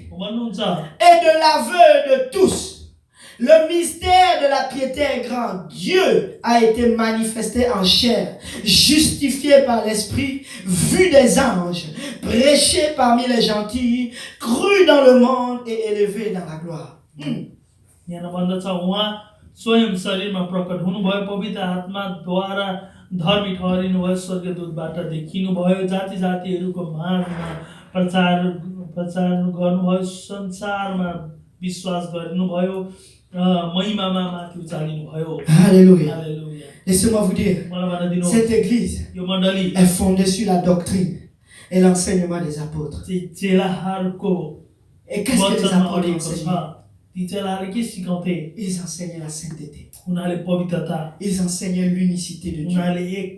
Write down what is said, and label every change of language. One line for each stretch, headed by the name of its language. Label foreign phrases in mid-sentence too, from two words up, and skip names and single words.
French: Et de l'aveu de tous, le mystère de la piété est grand. Dieu a été manifesté en chair, justifié par l'Esprit, vu des anges, prêché parmi les gentils, cru dans le monde et élevé dans la gloire.
Nepali: यहाँ भन्दछ उहाँ स्वयं शरीरमा प्रकट हुनुभयो पवित्र आत्माद्वारा धर्मी ठहरिनुभयो स्वर्गदूतबाट देखिनुभयो जाति जातिहरूको माझमा प्रचार गर्नुभयो संसारमा विश्वास गर्नुभयो महिमामा माथि उचालिनुभयो
French: Alléluia. Laissez-moi vous dire, cette église est fondée sur la doctrine et l'enseignement des apôtres. Et qu'est-ce que les apôtres enseignaient? Ils enseignaient la sainteté. Ils enseignaient l'unicité de Dieu.